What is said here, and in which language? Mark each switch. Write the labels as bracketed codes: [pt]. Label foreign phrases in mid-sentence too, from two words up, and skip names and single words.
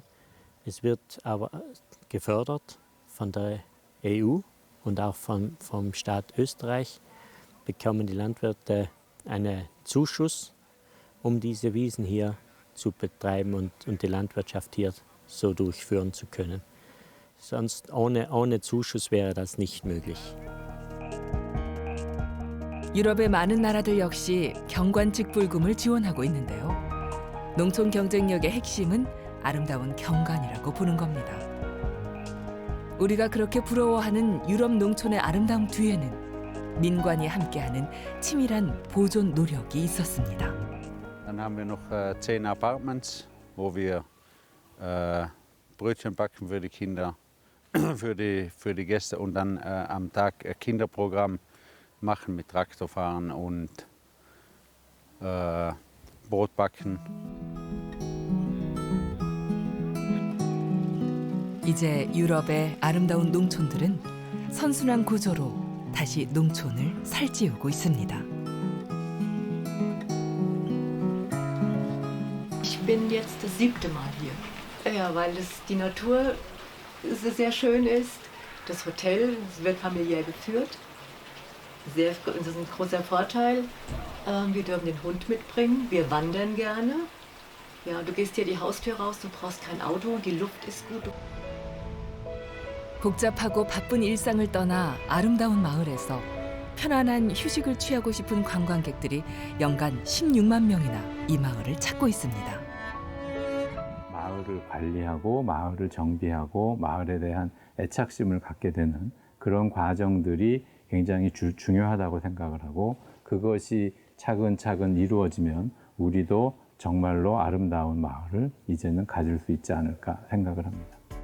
[de] Es wird aber gefördert von der EU und auch vom Staat Österreich. Bekommen die Landwirte einen Zuschuss, um diese Wiesen hier zu betreiben und die Landwirtschaft hier so durchführen zu können. Sonst ohne Zuschuss wäre das nicht möglich. [ko] 유럽의 많은 나라들 역시 경관 직불금을 지원하고 있는데요. 농촌 경쟁력의 핵심은 아름다운 경관이라고 보는 겁니다. 우리가 그렇게 부러워하는 유럽 농촌의 아름다움 뒤에는 민관이 함께하는 치밀한 보존 노력이 있었습니다. [de] Dann haben wir noch 10 Apartments, wo wir Brötchen backen für die Kinder, für die Gäste und dann am Tag Kinderprogramm machen mit Traktorfahren und Brot backen. [ko] 이제 유럽의 아름다운 농촌들은 선순환 구조로 다시 농촌을 살찌우고 있습니다. [de] Ich bin jetzt das 7. Mal hier. Ja, weil die Natur sehr schön ist. Das Hotel wird familiär geführt. Das ist ein großer Vorteil. Wir dürfen den Hund mitbringen. Wir wandern gerne. Ja, du gehst hier die Haustür raus, du brauchst kein Auto, die Luft ist gut. [ko] 복잡하고 바쁜 일상을 떠나 아름다운 마을에서 편안한 휴식을 취하고 싶은 관광객들이 연간 16만 명이나 이 마을을 찾고 있습니다. 마을을 관리하고 마을을 정비하고 마을에 대한 애착심을 갖게 되는 그런 과정들이 굉장히 중요하다고 생각을 하고 그것이 차근차근 이루어지면 우리도 정말로 아름다운 마을을 이제는 가질 수 있지 않을까 생각을 합니다.